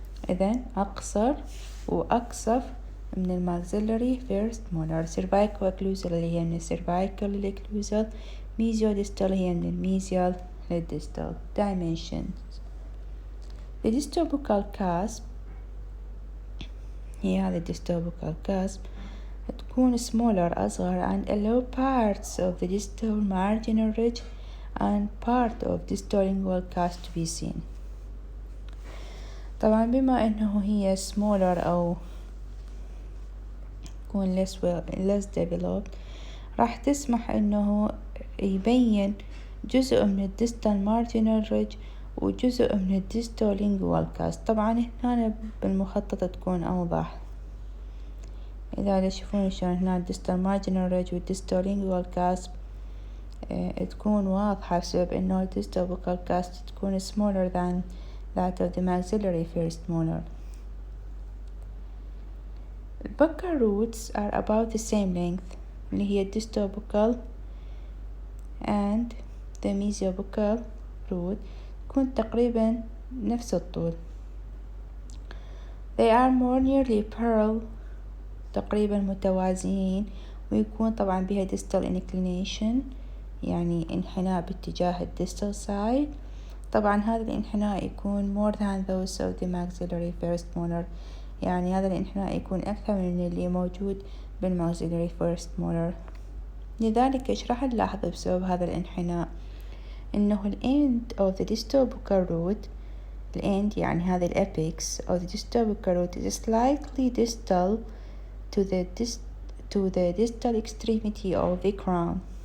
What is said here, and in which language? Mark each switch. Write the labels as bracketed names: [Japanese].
[Arabic] إذن أقصر وأقصف من الماكسيلري فيرست مولر. سيرفايكو أكلوزال اللي هي من السيرفايكال للأكلوزال، ميزيو ديستال هي من الميزيال للديستال. [English] dimensions. The distal buccal cusp [Arabic] هي هذا الديستال [English] buccal cusp تكون smaller [Arabic] أصغر [English] and allow parts of the distal marginal ridge and part of distal lingual cusp to be seen. [Arabic] طبعا بما انه هي smaller او تكون less developed راح تسمح انه يبين جزء من الديستال marginal ridge وجزء من الديستال lingual cusp. طبعا هنا بالمخطط تكون اوضح، اذا تشوفون شلون هنا الديستال marginal ridge والديستال lingual cusp تكون واضحة بسبب انه الديستال buccal cusp تكون [English] smaller than that of the maxillary first molar. The buccal roots are about the same length [Arabic] اللي هي [English] distal buccal and the mesiobuccal root [Arabic] تكون تقريبا نفس الطول. [English] They are more nearly parallel [Arabic] تقريبا متوازيين، ويكون طبعا بها [English] distal inclination [Arabic] يعني انحناء باتجاه [English] distal side. [Arabic] طبعا هذا الانحناء يكون [English] more than those of the maxillary first molar، [Arabic] يعني هذا الانحناء يكون أكثر من اللي موجود بالmaxillary first molar. لذلك إيش راح نلاحظ بسبب هذا الانحناء؟ إنه ال [English] end of the distal buccal root، ال end [Arabic] يعني هذا ال [English] apex of the distal buccal root is slightly distal to the distal extremity of the crown.